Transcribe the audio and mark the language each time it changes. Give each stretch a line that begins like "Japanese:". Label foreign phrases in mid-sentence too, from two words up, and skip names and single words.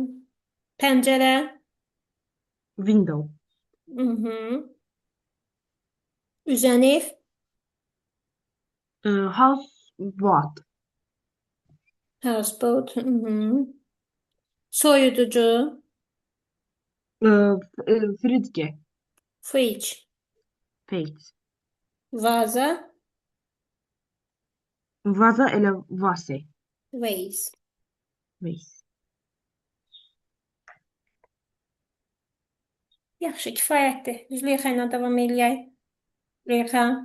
Azerbaijani: Pəncərə.
English: Window. Hı hı. Üzənif. House boat. Houseboat. Hı hı.
Azerbaijani: Soyuducu.
English: Fridge. Fridge. Page.
Azerbaijani: Vaza. Vaza elə vase.
English: Vase. Vase.
Azerbaijani: Yaxşı, kifayətdir. Züleyxa ilə davam eləyək. Züleyxa.